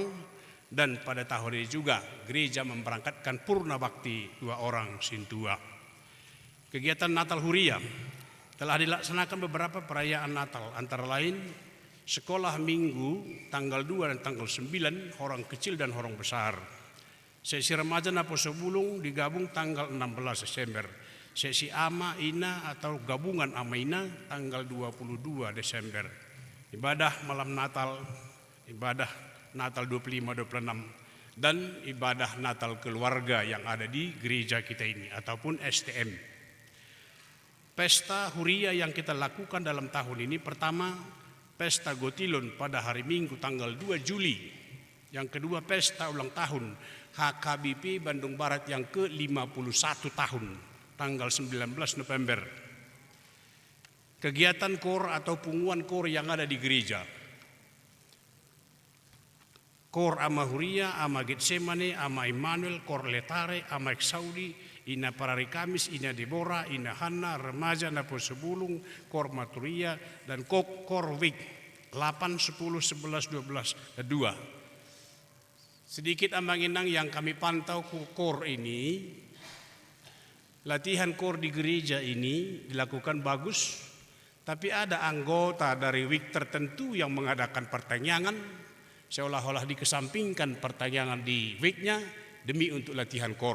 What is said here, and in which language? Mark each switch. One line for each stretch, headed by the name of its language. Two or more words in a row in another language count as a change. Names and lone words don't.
Indonesian: Dan pada tahun ini juga gereja memberangkatkan purna bakti 2 orang Sintua. Kegiatan Natal Huria telah dilaksanakan beberapa perayaan Natal, antara lain sekolah minggu tanggal 2 dan tanggal 9 orang kecil dan orang besar. Sesi remaja Naposo Bulung digabung tanggal 16 Desember. Sesi Ama Ina atau gabungan Ama Ina tanggal 22 Desember. Ibadah malam Natal, ibadah Natal 25-26 dan ibadah Natal keluarga yang ada di gereja kita ini ataupun STM. Pesta Huria yang kita lakukan dalam tahun ini, pertama Pesta Gotilon pada hari Minggu tanggal 2 Juli. Yang kedua Pesta ulang tahun HKBP Bandung Barat yang ke-51 tahun tanggal 19 November. Kegiatan KOR atau pengumuman KOR yang ada di gereja. KOR Ama Huria, Ama Getsemane, Ama Immanuel, KOR Letare, Ama Eksaudi, Ina Parari Kamis, Ina Deborah, Ina Hanna, Remaja Naposo Bulung, KOR Maturia, dan KOR Wik 8, 10, 11, 12, dan 2. Sedikit ambang-inang yang kami pantau KOR ini, latihan KOR di gereja ini dilakukan bagus, tapi ada anggota dari Wik tertentu yang mengadakan pertanyaan, seolah-olah dikesampingkan pertanyaan di weeknya demi untuk latihan KOR.